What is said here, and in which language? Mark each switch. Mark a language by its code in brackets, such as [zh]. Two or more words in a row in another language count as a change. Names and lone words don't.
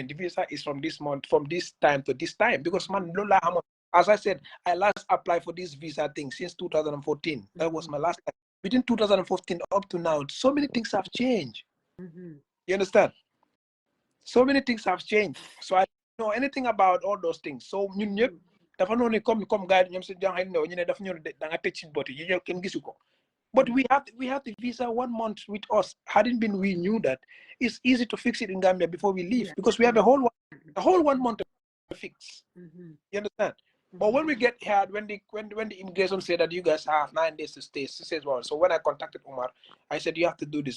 [en] The visa is from this month, from this time to this time. Because man, Lola, as I said, I last applied for this visa thing since 2014. That was my last time. Between 2014 up to now, so many things have changed. You understand? So many things have changed. So I don't know anything about all those things. [wo] So dafa noonu comme gars ñoom si jàngal ñu ne dafa ñëw da nga tëj ci boti yi ñëw kenn gisu ko. [en] But we have the visa 1 month with us. Hadn't been we knew that it's easy to fix it in Gambia before we leave because we have a whole 1 month to fix. You understand? But when we get here, when the immigration said that you guys have 9 days to stay, she says, well, so when I contacted Umar, I said, you have to do this.